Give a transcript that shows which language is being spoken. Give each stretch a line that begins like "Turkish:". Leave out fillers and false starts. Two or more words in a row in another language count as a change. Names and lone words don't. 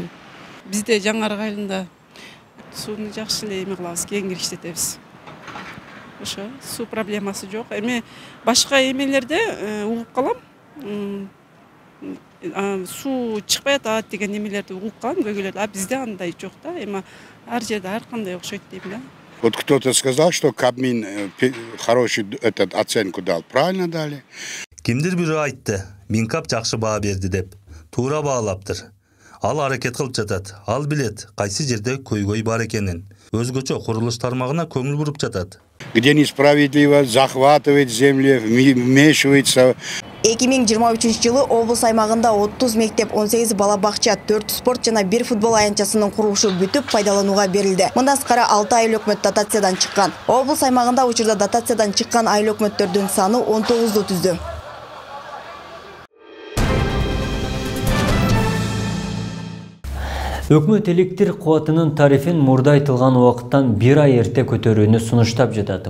Kyrgyz: Бизде жаңарык айылында сууну жакшы эле эме кылабыз, кеңири иштетебиз. Ошо суу проблемасы жок. Эми башка эмелерде угуп калам. Суу чыкпай атат деген эмелерди угуп калам, көйгөйлөрдү. А бизде андай жок да. Эми ар жерде ар кандай окшойт дейм да.
Russian: Вот кто-то сказал, что Кабмин хорошую оценку дал. Правильно дали?
Kyrgyz: Кимдир бирөө айтты, Минкап жакшы баа берди деп. Туура баалаптыр. Ал аракет кылып жатат. Ал билет кайсы жерде көйгөй бар экенин. Өзгөчө курулуш тармагына көңүл буруп жатат.
Russian: Где несправедливо захватывает земли, вмешивается.
Kyrgyz: 2023 жылы облыс аймағында 30 мектеп, 18 балабақча, 4 спорт жана 1 футбол аянтчасынын курулушу бүтүп пайдаланууга берилди. Мындан тышкары 6 айыл өкмөт дотациядан чыккан. Облыс аймагында учурда дотациядан чыккан айыл өкмөттөрдүн саны 19 түздү. Өкмөт электр кубатынын тарифин мурда айтылган убакыттан 1 ай эрте көтөрүүнү сунуштап жатат.